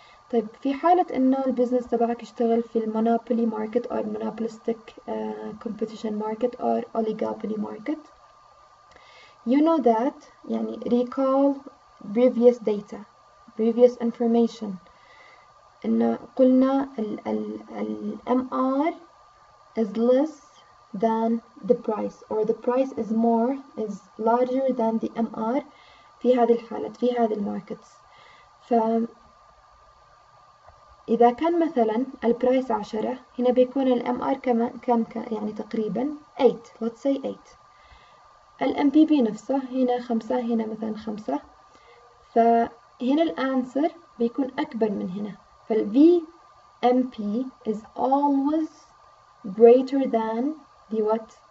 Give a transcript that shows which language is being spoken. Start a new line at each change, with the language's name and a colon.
Arabic: طيب في حالة إنه البزنس تبعك يشتغل في
English: monopoly market or monopolistic competition market or oligopoly market, you know that يعني recall previous data, previous information.
Arabic: إنه قلنا ال MR
English: is less than the price or the price is larger than the MR
Arabic: في هذه الحالة في هذه الماركتس. فإذا كان مثلا البرايس 10 هنا بيكون ال MR كم يعني تقريبا 8
English: let's say 8.
Arabic: ال MPP نفسه هنا 5 هنا مثلا 5 فهنا الانسر بيكون أكبر من هنا.
English: فال VMP is always greater than the what?